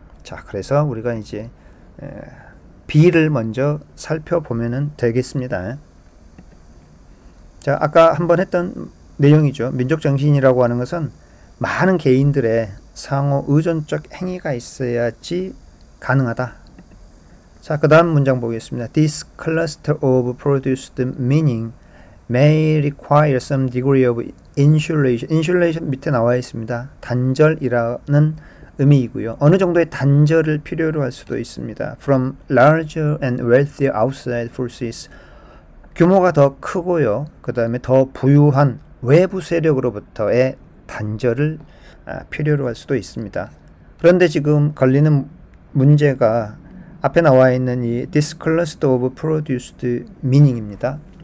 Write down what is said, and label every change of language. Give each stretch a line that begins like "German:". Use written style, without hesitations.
Korean: 자, 그래서 우리가 이제 B를 먼저 살펴보면 되겠습니다. 자, 아까 한번 했던 내용이죠. 민족정신이라고 하는 것은 많은 개인들의 상호 의존적 행위가 있어야지 가능하다. 자, 그 다음 문장 보겠습니다.
English: This cluster of produced meaning may require some degree of insulation.
Korean: insulation 밑에 나와 있습니다. 단절이라는 의미이고요. 어느 정도의 단절을 필요로 할 수도 있습니다.
English: From larger and wealthier outside forces.
Korean: 규모가 더 크고요. 그 다음에 더 부유한 외부 세력으로부터의 단절을 필요로 할 수도 있습니다. 그런데 지금 걸리는 문제가 앞에 나와 있는 이
English: This cluster of produced meaning
Korean: 입니다.